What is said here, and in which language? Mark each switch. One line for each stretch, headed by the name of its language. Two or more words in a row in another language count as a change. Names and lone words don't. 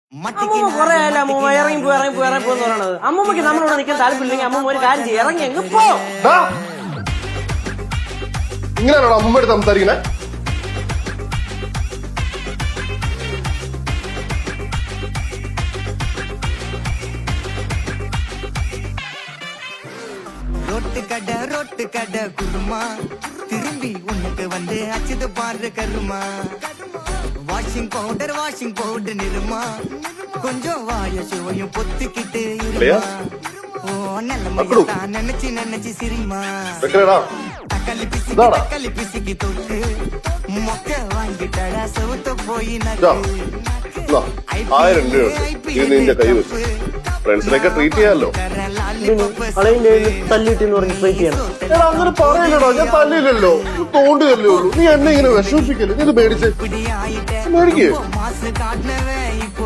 Malayalam: അമ്മൂമ്മ കുറെ ആയാലും അമ്മൂമ്മ ഇറങ്ങി പോന്ന് പറയണത്. അമ്മൂമ്മക്ക് നമ്മളോട് നിൽക്കാൻ താല്പര്യമില്ലെങ്കിൽ അമ്മൂമ്മ ഒരു കാര്യം ചെയ്യും, ഇറങ്ങി അങ്ങ് പോ. ഇങ്ങനെയാണോ അമ്മൂമ്മയോട് സംസാരിക്കണേ?
Tamil: ரோட்டு கடை குருமா திரும்பி உனக்கு வந்து அச்சது பாரு கருமா வாஷிங் பவுடர் நிறுமா கொஞ்சம் வாய சுவையும் பொத்துக்கிட்டு இருமா ஓ நல்ல நினைச்சு சிரிமா தக்காளி பிசிக்கி தொட்டு மொக்க வாங்கிட்டடா செவுத்த போய்
Malayalam: 1000 രൂപ ഇത് നിന്റെ കൈ വെച്ചു ഫ്രണ്ട്സിനൊക്കെ ട്രീറ്റ് ചെയ്യാമല്ലോ. തല്ലിട്ടെന്ന് പറഞ്ഞ് ട്രീറ്റ് ചെയ്യണം. അങ്ങനെ പറയലോ, ഞാൻ തല്ലില്ലല്ലോ, തോണ്ടുകയല്ലേ ഉള്ളൂ. നീ എന്നെ ഇങ്ങനെ വിഷമിപ്പിക്കല്ലേ. നീ ഇത് മേടിച്ചേ, മേടിക്കേ.